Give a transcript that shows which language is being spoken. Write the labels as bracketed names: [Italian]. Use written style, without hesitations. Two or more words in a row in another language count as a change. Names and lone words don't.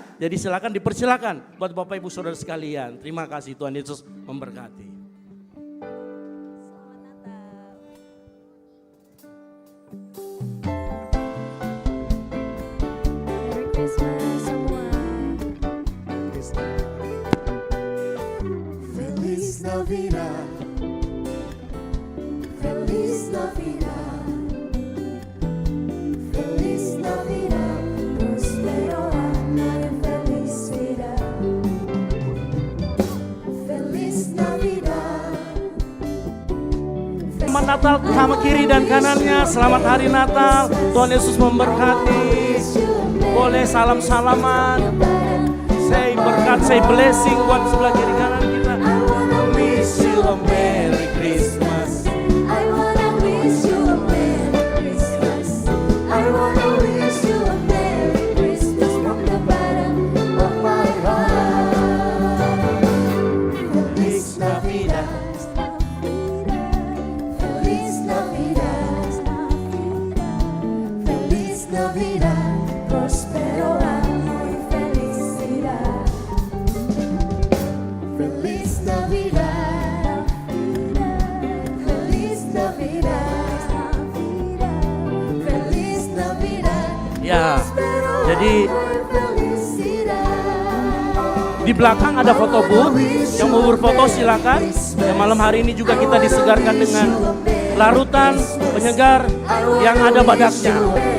[Indonesian] Jadi silakan dipersilakan buat Bapak Ibu Saudara sekalian. Terima kasih, Tuhan Yesus memberkati. [English] Merry Christmas semua. [Spanish] Feliz Navidad, Feliz Navidad, Feliz Navidad, prospero año de felicidad. Feliz Navidad. [Indonesian] Selamat Natal sama kiri dan kanannya. Selamat Hari Natal. Tuhan Yesus memberkati. Boleh salam-salaman. Say berkat, [English] say blessing [Indonesian] buat sebelah kiri kanan kita. [English] Wish you a Merry Christmas. I wanna wish you a Merry Christmas. I wanna wish you a Merry Christmas from the bottom of my heart. [Spanish] Feliz Navidad, Feliz Navidad, Feliz Navidad, prospero año y felicidad. Feliz Navidad, Feliz Navidad, Feliz Navidad. [Indonesian] Jadi di belakang ada foto booth, yang mau berfoto silakan. Ya, malam hari ini juga kita disegarkan dengan larutan penyegar yang ada badaknya.